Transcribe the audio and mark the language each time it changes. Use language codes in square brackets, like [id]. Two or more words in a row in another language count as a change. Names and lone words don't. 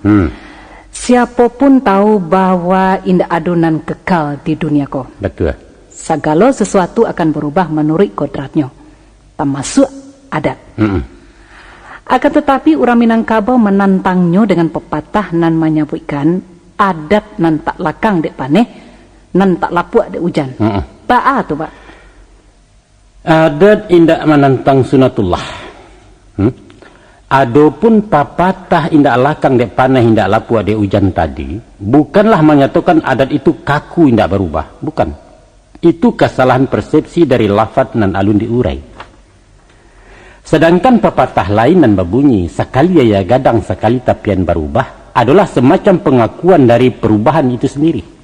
[id] Siapapun tahu bahwa indah adonan kekal di dunia ko. Betul. Segala sesuatu akan berubah menurut kodratnya, termasuk adat. Akan tetapi orang Minangkabau menantangnya dengan pepatah nan menyebutkan [min] adat nan tak lakang dek paneh, nan tak lapuk dek hujan. Ba'a tu, Pak? Adat indak menantang sunatullah. [id] Adapun [min] papatah indak lakang dek panah indak lapuk dek hujan [id] tadi, bukanlah menyatakan adat itu kaku [min] indak berubah, [id] bukan. Itu kesalahan persepsi dari lafaz nan alun diurai. Sedangkan pepatah lain nan berbunyi [min] sekali ya gadang sekali tapian berubah [id] adalah semacam pengakuan dari perubahan itu sendiri.